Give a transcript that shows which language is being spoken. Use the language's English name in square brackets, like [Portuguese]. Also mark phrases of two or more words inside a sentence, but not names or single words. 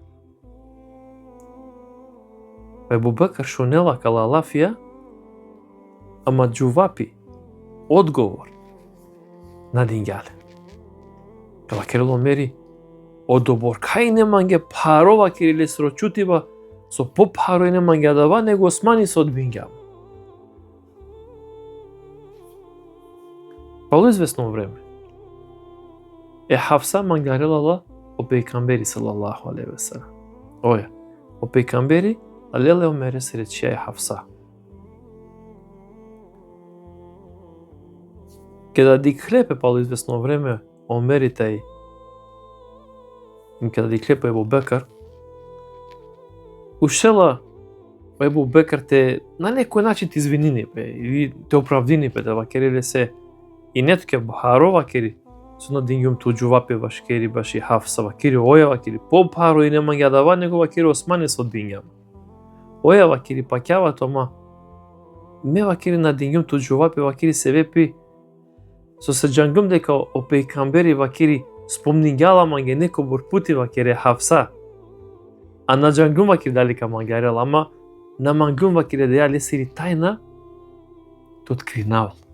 [Romany] Ебу Бекар шунела кала лафија, ама џувапи одговор на динѓале. Кала керело мери одобор кај неманге парова кериле срочутива со попаро неманге дава него Османи со одбингјам. Па известно време Хафса мангарелала о пейгамбери салаллаху алейхи ве селем. Оја, о пейгамбери алеле Омере се речија Хафса. Када диклепе пало известно време Омерите и када диклепе Ебу Бекар, ушела Ебу Бекар те [Macedonian] на некој начин [Romany] те извинини бе, или те оправдини бе, да вакереле се и нетке бахаро вакери, со на дингјум ту џувапе вашкери баши Хафса вакери, оја вакери по паро и нема ја дава, него вакери Османи со дингјам. Оја вакери пакјава тома, ме вакери на дингјум ту џувапе вакери се вепи, со се џангум дека о пейгамбери вакери спомнингјала манге неко бурпути вакери Хафса. А на џангум вакери дали ка мангарел, ама на мангум вакери да ја лесири тајна, то откринавал.